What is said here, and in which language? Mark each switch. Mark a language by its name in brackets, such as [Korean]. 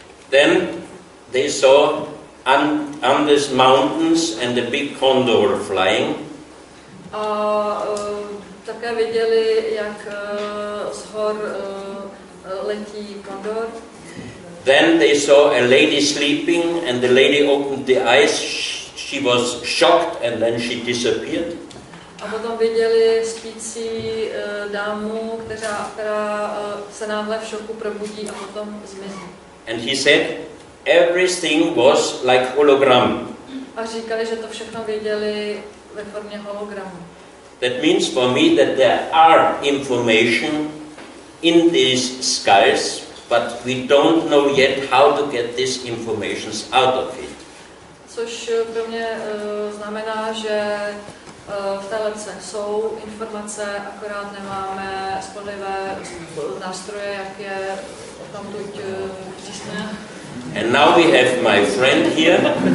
[English] Then they saw on these mountains and a big condor flying. [Czech] A také viděli, jak z hor letí kondor. [English] Then they saw a lady sleeping and the lady opened the eyes. She was shocked and then she disappeared. [Czech] A potom viděli spící dámu, která se náhle v šoku probudí a potom zmizí. [English] And he said, everything was like hologram. [Czech] A říkali, že to všechno viděli ve formě hologramu. [English] That means for me that there are information in these skulls, but we don't know yet how to get these informations out of it. [Czech] Což pro mě znamená, že v té lebce jsou informace, akorát nemáme spolehlivé nástroje, jak je tamtud přísné. [English] And now we have my friend here.